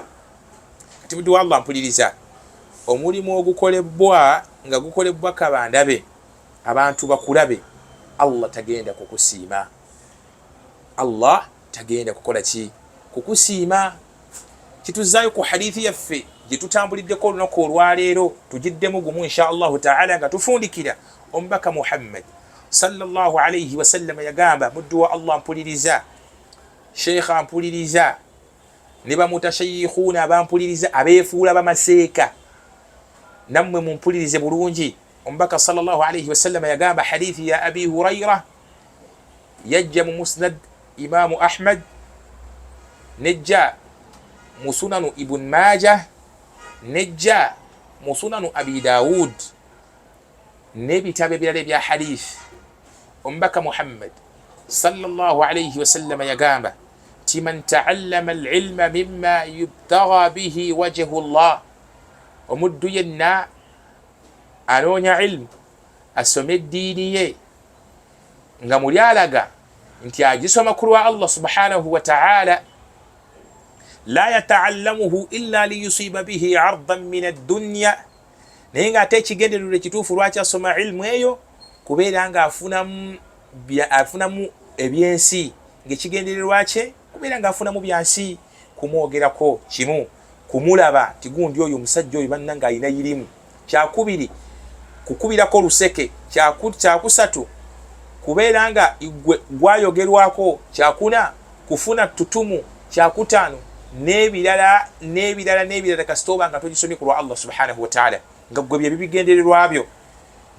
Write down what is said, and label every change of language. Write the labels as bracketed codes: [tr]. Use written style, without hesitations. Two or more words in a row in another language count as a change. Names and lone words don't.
[lg] Kati muddu wa Allah mpuliriza, omulimu ogukolebwa nga gukolebwa kabandabe, abantu bakulabe, Allah tagenda kukusiima. Allah tagenda kukola ki? Kukusiima. Kituzaayo ku hadithi yaffe gye tutambuliddeko olunaku olwaleero, tugiddemu gumu [ar] إن شاء الله تعالى [lg] nga tufundikira omubaka Muhammad [ar] صلى الله عليه وسلم [lg] yagamba, muddu wa Allah mpuliriza, sheikha mpuliriza, ne bamutashayikhuuna abampuliriza, abeefuula bamaseeka, nammwe mumpulirize bulungi. Omubaka [ar] صلى الله عليه وسلم [lg] yagamba hadithi ya Abi Hurayra yajja mu musnad Imaamu Ahmad, nejja mu sunanu Ibn Majah, nejja mu sunanu Abi Dawud n'ebitabo ebirala ebya hadith. Omubaka Muhammad [ar] صلى الله عليه وسلم [lg] yagamba ti [ar] من تعلم العلم مما يبتغى به وجه الله, [lg] omuddu yenna anoonya ilmu, asome eddiini ye nga muli alaga nti agisoma ku lwa Allah [ar] سبحانه وتعالى, لا يتعلمه إلا ليصيب به عرضا من الدنيا, [lg] naye ng'ate ekigendererwa ekituufu lwaki asoma ilmu eyo kubeera nga afunamu ebyensi, ng'ekigendererwa kye kubeera nga afunamu byansi, kumwogerako kimu, kumulaba ti gundi oyo omusajja oyo bannanga alina irimu, kyakubiri kukubirako luseke, kyakusatu kubeera nga gwayogerwako, kyakuna kufuna tutumu, kyakutaano n'ebirala kasita oba nga togisomye ku lwa Allah [ar] سبحانه وتعالى, [lg] nga gwe bye bigendererwa byo.